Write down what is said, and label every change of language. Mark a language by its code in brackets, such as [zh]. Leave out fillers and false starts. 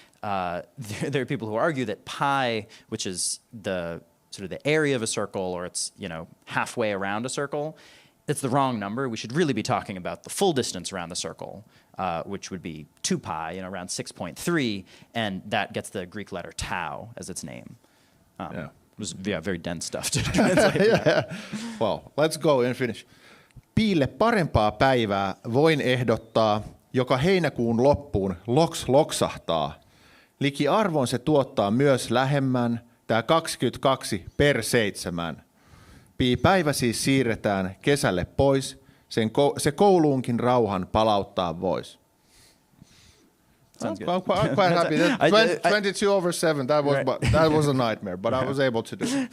[en] There are people who argue that pi, which is the sort of the area of a circle, or it's halfway around a circle, it's the wrong number. We should really be talking about the full distance around the circle, which would be 2 pi, around 6.3, and that gets the Greek letter tau as its name. It was very dense stuff to translate. Well, let's go and finish. [fi] Piille parempaa päivää voin ehdottaa, joka heinäkuun loppuun loksahtaa. Liki arvon se tuottaa myös lähemmän, tää 22/7. Päivä siis siirretään kesälle pois, se kouluunkin rauhan palauttaa vois. [en] Sounds good. I'm quite happy. 22/7. That was a nightmare, but I was able to do it.